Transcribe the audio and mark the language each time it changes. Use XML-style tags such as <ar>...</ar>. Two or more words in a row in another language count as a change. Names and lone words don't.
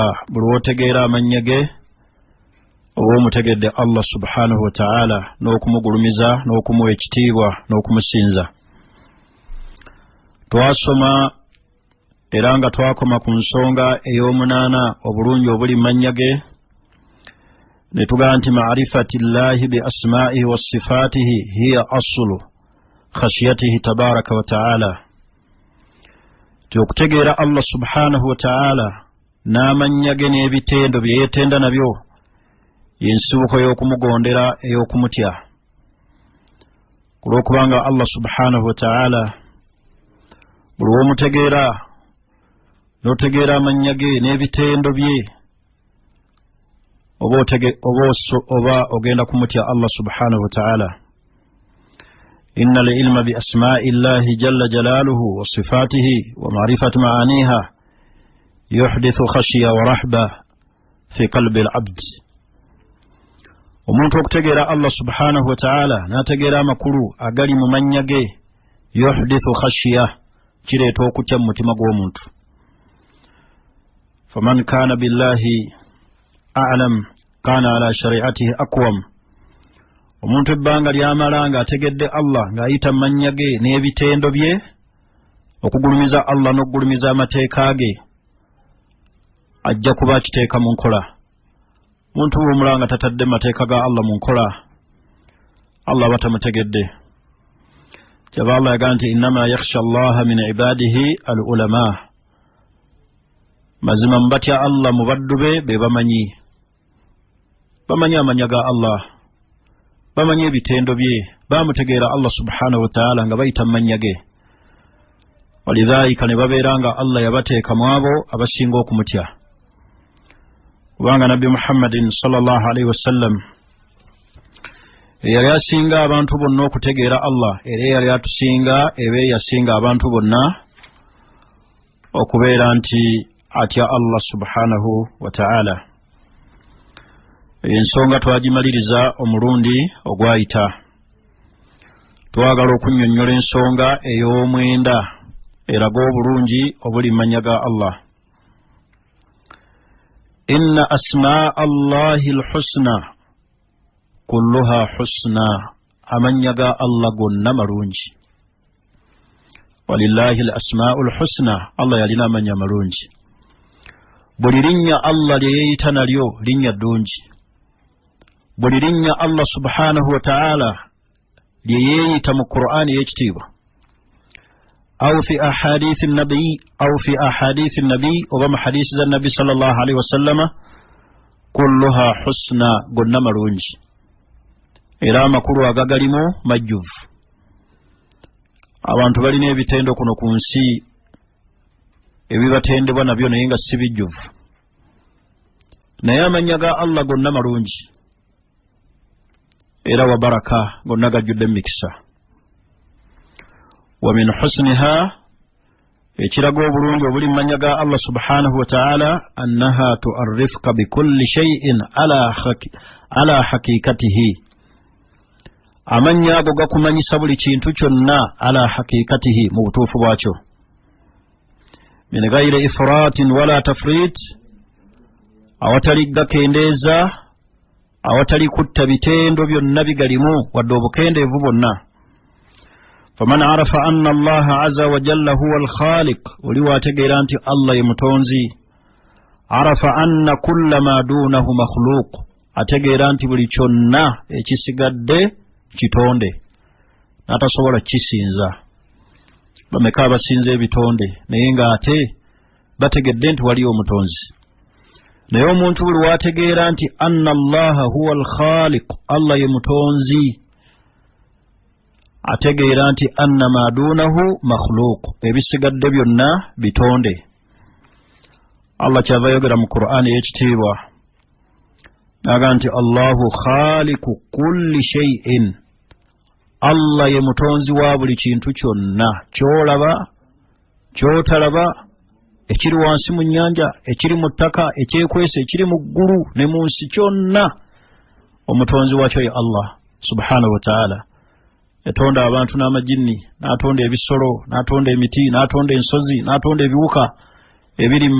<lg>Buli wotegeera amannya ge oba omutegedde Allah</lg> <ar>سبحانه وتعالى</ar> <lg>n'okumugulumiza n'okumuwa ekitiibwa n'okumusinza. Twasoma era nga twakoma ku nsonga ey'omunaana obulungi obuli mu mannya ge, ne tugamba nti</lg> <ar>معرفة الله بأسمائه وصفاته هي أصل خشيته تبارك وتعالى.</ar> <lg>Okutegeera Allah</lg> <ar>سبحانه وتعالى</ar> <lg>n'amannya ge n'ebitendo bye yeetenda nabyo y'ensibuko y'okumugondera ey'okumutya. Kulw'okubanga Allah</lg> <ar>سبحانه وتعالى</ar> <lg>buli w'omutegeera n'otegeera amannya ge n'ebitendo bye, oba ogenda kumutya Allah</lg> <ar>سبحانه وتعالى. إن العلم بأسماء الله جل جلاله وصفاته ومعرفة معانيها يحدث خشية ورهبة في قلب العبد.</ar> <lg>Omuntu okutegeera Allah</lg> <ar>سبحانه وتعالى</ar> <lg>n'ategeera amakulu agali mu mannya ge,</lg> <ar>يحدث خشية,</ar> <lg>kireeta okutya mu mutima gw'omuntu.</lg> <ar>فمن كان بالله أعلم كان على شريعته أقوم.</ar> <lg>Omuntu ebbanga lyamala nga ategedde Allah ng'ayita mannya ge n'ebitendo bye okugulumiza Allah n'okugulumiza amateeka ge, ajja kuba akiteeka mu nkola. Omuntu bw'omulaba nga tatadde mateeka ga Allah mu nkola, Allah aba tamutegedde. Kyava Allah yagamba nti</lg> <ar>إنما يخشى الله من عباده العلماء,</ar> <lg>mazima mubatya Allah mu baddu be bamanyi amanya ga Allah, bamanyi ebitendo bye, bamutegeera Allah</lg> <ar>سبحانه وتعالى</ar> <lg>nga bayita mannya ge. Walidhalika ne babeera nga Allah yabateeka mu abo abasinga okumutya, kubanga nabbi Muhammadin</lg> <ar>صلى الله عليه وسلم</ar> <lg>eyali asinga abantu bonna okutegeera Allah, era eyali atusinga ebe yasinga abantu bonna okubeera nti atya Allah</lg> <ar>سبحانه وتعالى.</ar> <lg>Ensonga twagimaliriza omulundi ogwayita. Twagala okunnyonnyola ensonga ey'omwenda eraga obulungi obuli mannya ga Allah.</lg> <ar>إن أسماء الله الحسنى كلها حسنى,</ar> <lg>amannya ga Allah gonna malungi.</lg> <ar>ولله الأسماء الحسنى,</ar> <lg>Allah yalina amannya malungi. buli linnya Allah lye yeeyita nalyo linnya ddungi buli linnya Allah</lg> <ar>سبحانه وتعالى</ar> <lg>lye yeeyita mu Qur'ani y'ekitiibwa</lg> <ar>أو في أحاديث النبي</ar> <lg>oba mu hadisi za nabi</lg> <ar>صلى الله عليه وسلم كلها حسنى</ar> <lg>gonna malungi era amakulu agagalimu majjuvu abantu balina ebitendo kuno ku nsi ebibatendebwa nabyo naye nga si bijjuvu naye amannya ga Allah gonna malungi era wa baraka gonna gajjudde mikisa</lg> <ar>ومن حسنها</ar> <lg>ekiraga obulungi obuli mu mannya ga Allah</lg> <ar>سبحانه وتعالى أنها تعرفك بكل شيء على حقيقته</ar> <lg>amannya ago gakumanyisa buli kintu kyonna</lg> <ar>على حقيقته</ar> <lg>mu butuufu bwakyo</lg> <ar>من غير إفراط ولا تفريط</ar> <lg>awatali gakendeeza awatali kutta bitendo byonna bigalimu wadde obukendeevu bwonna</lg> <ar>فمن عرف أن الله عز وجل هو الخالق</ar> <lg>oli waategeera nti Allah ye mutonzi</lg> <ar>عرف أن كل ما دونه مخلوق</ar> <lg>ategeera nti buli kyonna ekisigadde kitonde n'atasobola kisinza bameka abasinza ebitonde naye nga ate bategedde nti waliyo omutonzi naye omuntu buli waategeera nti</lg> <ar>أن الله هو الخالق</ar> <lg>Allah ye mutonzi ategeera nti</lg> <ar>أن ما دونه مخلوق</ar> <lg>ebisigadde byonna bitonde Allah kyava yogera mu Qur'ani y'ekitiibwa naga nti</lg> <ar>الله خالق كل شيء</ar> <lg>Allah ye mutonzi wa buli kintu kyonna kyolaba kyotalaba ekiri wansi mu nnyanja ekiri mu ttaka ekyekwese ekiri mu ggulu ne mu nsi kyonna omutonzi wakyo ye Allah</lg> <ar>سبحانه وتعالى</ar> <lg>yatonda abantu n'amajinni n'atonda ebisolo n'atonda emiti n'atonda ensozi n'atonda ebiwuka ebiri mu</lg>